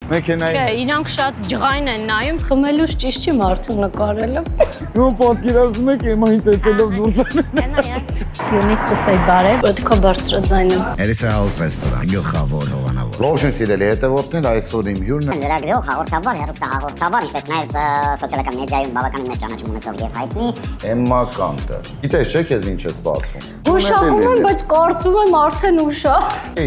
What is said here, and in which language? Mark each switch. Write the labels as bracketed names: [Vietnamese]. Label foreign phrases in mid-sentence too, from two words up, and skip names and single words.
[Armenian] Մեքենայի։ Չէ, իրանք շատ ջղայն են նայում, խմելուց ճիշտ չի մարդու նկարելը։ Ու պատկերացնում եք Էմմա ինտենսելով դուրս [English] You need to say բարև, [Armenian] պետքա բարձրաձայնեմ։ Elisa House Restaurant, գլխավոր հովանավոր։ Ողջույն սիրելի հետևորդներ, այսօր իմ հյուրն է Լրագրող հաղորդավար, հեռուստահաղորդավար, ինչպես նաև սոցիալական մեդիայում բավականին մեծ ճանաչում ունեցող եւ հայտնի Էմմա Կանտը։ Գիտես, չէ՞ քեզ ինչ է սպասվում։ Ուշահում եմ, բայց կարծում եմ արդեն ուշ է։